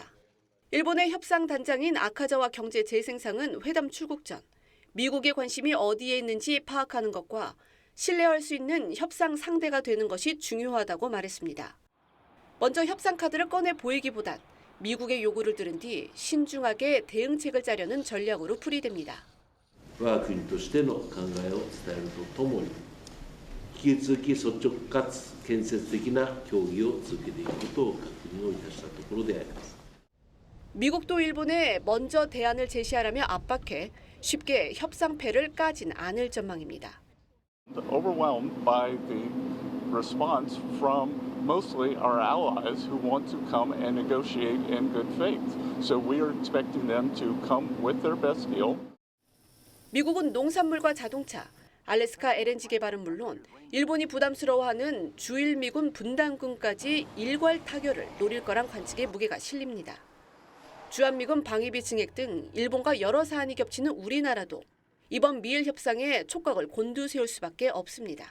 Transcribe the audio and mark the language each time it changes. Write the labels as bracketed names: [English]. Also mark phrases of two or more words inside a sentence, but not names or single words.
[Korean] 일본의 협상 단장인 아카자와 경제재생상은 회담 출국 전 미국의 관심이 어디에 있는지 파악하는 것과 신뢰할 수 있는 협상 상대가 되는 것이 중요하다고 말했습니다. 먼저 협상 카드를 꺼내 보이기보단 미국의 요구를 들은 뒤 신중하게 대응책을 짜려는 전략으로 풀이됩니다. [Japanese] 我が国としての考えを伝えるとともに引き続き率直かつ建設的な協議を続けていくことを確認をいたしたところであります。 [Korean] 미국도 일본에 먼저 대안을 제시하라며 압박해 쉽게 협상패를 까진 않을 전망입니다. [English] Overwhelmed by the response from mostly our allies who want to come and negotiate in good faith. So we are expecting them to come with their best deal. [Korean] 미국은 농산물과 자동차, 알래스카 LNG 개발은 물론 일본이 부담스러워하는 주일 미군 분담금까지 일괄 타결을 노릴 거란 관측에 무게가 실립니다. 주한미군 방위비 증액 등 일본과 여러 사안이 겹치는 우리나라도 이번 미일 협상에 촉각을 곤두세울 수밖에 없습니다.